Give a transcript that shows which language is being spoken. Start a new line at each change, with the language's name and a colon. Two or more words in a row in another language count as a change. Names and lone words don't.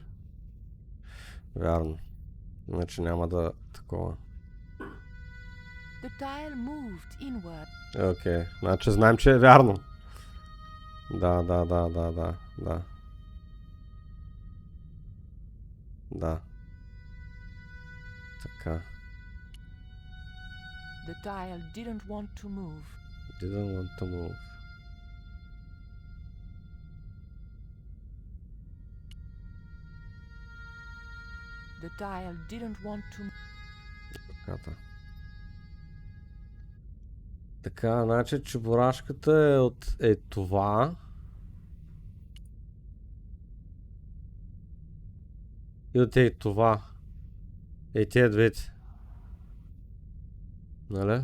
Bulgarian: Вярно. Иначе няма да такова. Окей, значи знаем, че е вярно. Да. Да. Така.
English: The dial didn't want to move. Didn't want to move. The dial didn't want to move.
Bulgarian: Така, значи чебурашката е от това. И от това. Тия двете. Нали?